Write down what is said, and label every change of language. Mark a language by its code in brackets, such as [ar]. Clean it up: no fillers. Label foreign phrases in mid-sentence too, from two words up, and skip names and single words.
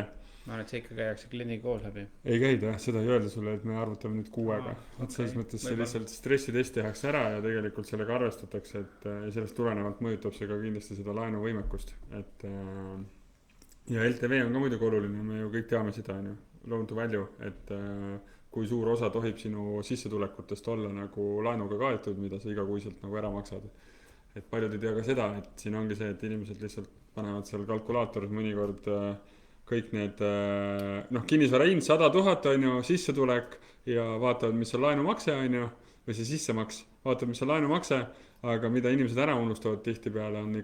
[et] Ma arvan, et see ikka käiakse kliendiga koos läbi. Ei käida, seda ei öelda sulle, et me arvutame nüüd 6-ga. Et selles mõttes see lihtsalt stressitest tehakse ära ja tegelikult sellega arvestatakse, et sellest tulenevalt mõjutab see ka kindlasti seda laenuvõimekust. Et, ja LTV on ka muidugi oluline, me ju kõik teame seda, [en] loan to value, [et] et kui suur osa tohib sinu sissetulekutest olla nagu laenuga kaetud, mida sa igakuiselt nagu ära maksad. et paljud ei tea ka seda, et siin ongi see, et inimesed lihtsalt panevad seal kalkulaatoris mõnikord kõik need noh, kinnisvara hind 100 000 on ju, sissetulek ja vaatavad, mis on laenumakse on ju, või see sissemaks, vaatavad, mis on laenumakse, aga mida inimesed ära unustavad tihtipeale on